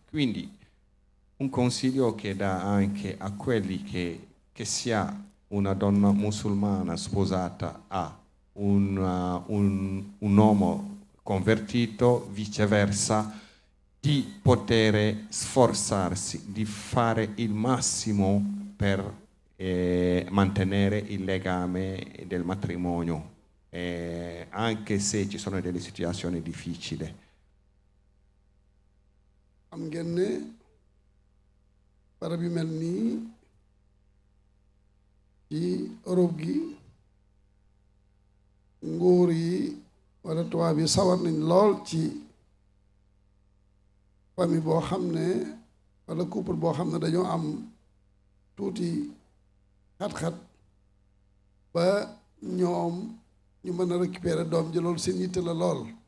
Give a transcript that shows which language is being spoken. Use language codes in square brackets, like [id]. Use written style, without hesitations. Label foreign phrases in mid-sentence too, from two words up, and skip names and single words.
[it] Quindi un consiglio che dà anche a quelli che sia una donna musulmana sposata a un uomo convertito, viceversa, di poter sforzarsi di fare il massimo per mantenere il legame del matrimonio, anche se ci sono delle situazioni difficili. [wo] Xam ngeen ne barab yu mel nii ci Europe gi nguur yi wala tubaab yi sawar nañ lool ci famille boo xam ne wala couple boo xam ne dañoo am tuuti xat-xat ba ñoom ñu mën a récupérer doom ji loolu seen yitte la lool